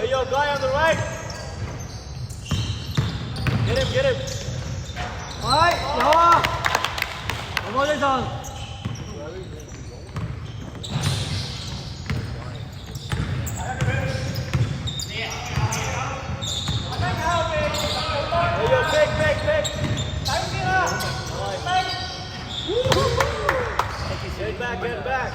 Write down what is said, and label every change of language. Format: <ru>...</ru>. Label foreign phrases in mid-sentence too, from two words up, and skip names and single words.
<en>guy on the right. Get him.</en> <yue>喂，有啊，有冇呢陣？</yue> <en>Big. Get back.</en>